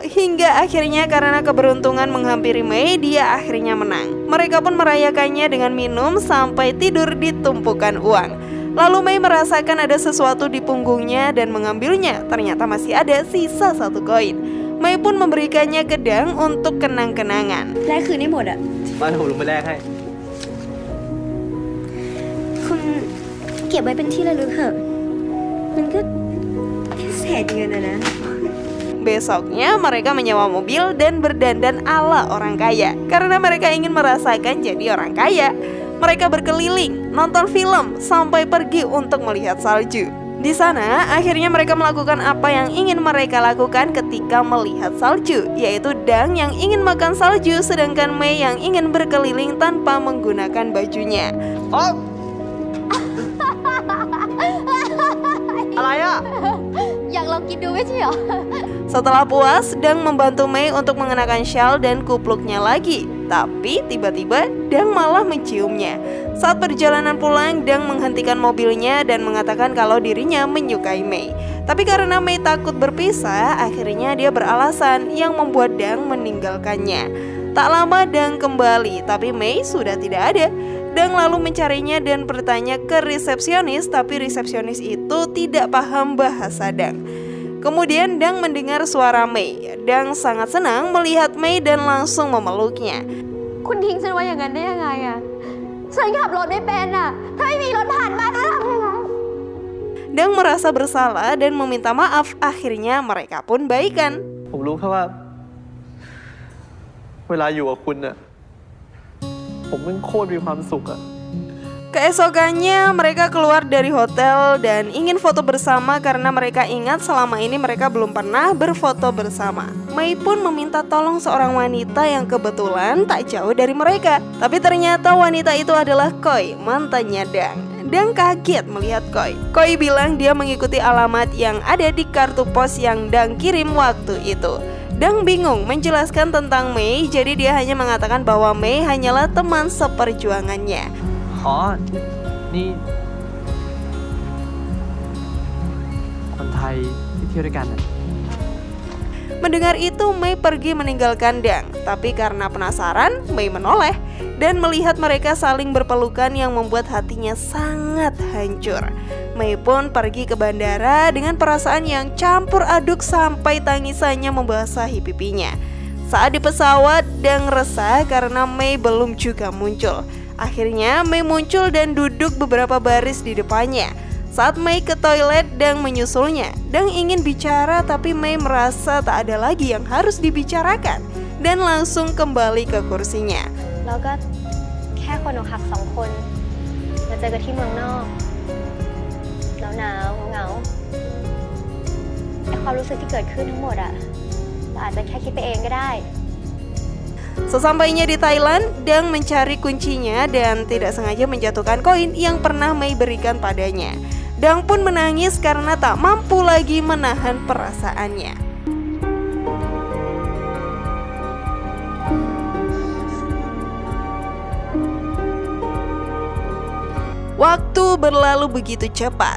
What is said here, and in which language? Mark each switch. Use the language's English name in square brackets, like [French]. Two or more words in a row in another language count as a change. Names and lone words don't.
[Indonesian] Hingga akhirnya karena keberuntungan menghampiri Mei, dia akhirnya menang. Mereka pun merayakannya dengan minum sampai tidur di tumpukan uang. Lalu Mei merasakan ada sesuatu di punggungnya dan mengambilnya. Ternyata masih ada sisa 1 koin. Mei pun memberikannya ke Dang untuk kenang-kenangan. [Thai] แลกคืนได้หมดอะ มาผมลงไปแลกให้ คุณเก็บไว้เป็นที่ระลึกเถอะมันก็แค่เศษเงินนะ [Indonesian] Besoknya mereka menyewa mobil dan berdandan ala orang kaya karena mereka ingin merasakan jadi orang kaya. Mereka berkeliling, nonton film, sampai pergi untuk melihat salju. Di sana, akhirnya mereka melakukan apa yang ingin mereka lakukan ketika melihat salju, yaitu Dang yang ingin makan salju, sedangkan Mei yang ingin berkeliling tanpa menggunakan bajunya. [Thai] Oh! อะไรอ่ะ อยากลองกินดูไม่ใช่เหรอ [Indonesian] Setelah puas, Dang membantu Mei untuk mengenakan shawl dan kupluknya lagi. Tapi tiba-tiba Dang malah menciumnya. Saat perjalanan pulang, Dang menghentikan mobilnya dan mengatakan kalau dirinya menyukai Mei. Tapi karena Mei takut berpisah, akhirnya dia beralasan yang membuat Dang meninggalkannya. Tak lama Dang kembali, tapi Mei sudah tidak ada. Dang lalu mencarinya dan bertanya ke resepsionis, tapi resepsionis itu tidak paham bahasa Dang. Kemudian Dang mendengar suara Mei. Dang sangat senang melihat Mei dan langsung memeluknya. [Thai] คุณทิ้งฉันไว้อย่างนั้นได้ยังไงอะฉันขับรถไม่เป็นอะถ้าไม่มีรถผ่านมาจะทำยังไง [Indonesian] Dang merasa bersalah dan meminta maaf. Akhirnya mereka pun baikan. [Thai] ผมรู้แค่ว่าเวลาอยู่กับคุณน่ะผมมันโคตรมีความสุขอะ [Indonesian] Keesokannya mereka keluar dari hotel dan ingin foto bersama karena mereka ingat selama ini mereka belum pernah berfoto bersama. Mei pun meminta tolong seorang wanita yang kebetulan tak jauh dari mereka. Tapi ternyata wanita itu adalah Koi, mantannya Dang. Dang kaget melihat Koi. Koi bilang dia mengikuti alamat yang ada di kartu pos yang Dang kirim waktu itu. Dang bingung menjelaskan tentang Mei, jadi dia hanya mengatakan bahwa Mei hanyalah teman seperjuangannya. [Thai] อ๋อ นี่ คนไทยที่เที่ยวด้วยกันน่ะ [Indonesian] Mendengar itu, Mei pergi meninggalkan Dang. Tapi karena penasaran, Mei menoleh dan melihat mereka saling berpelukan yang membuat hatinya sangat hancur. Mei pun pergi ke bandara dengan perasaan yang campur aduk sampai tangisannya membasahi pipinya. Saat di pesawat, Dang resah karena Mei belum juga muncul. Akhirnya Mei muncul dan duduk beberapa baris di depannya. Saat Mei ke toilet, Dang menyusulnya. Dang ingin bicara tapi Mei merasa tak ada lagi yang harus dibicarakan dan langsung kembali ke kursinya. [Thai] แล้วก็แค่คนอกหัก2 คนมาเจอกันที่เมืองนอกหนาวๆเหงาๆไอ้ความรู้สึกที่เกิดขึ้นทั้งหมดอะเราอาจจะแค่คิดไปเองก็ได้ [Indonesian] Sesampainya di Thailand, Dang mencari kuncinya dan tidak sengaja menjatuhkan koin yang pernah Mei berikan padanya. Dang pun menangis karena tak mampu lagi menahan perasaannya. Waktu berlalu begitu cepat.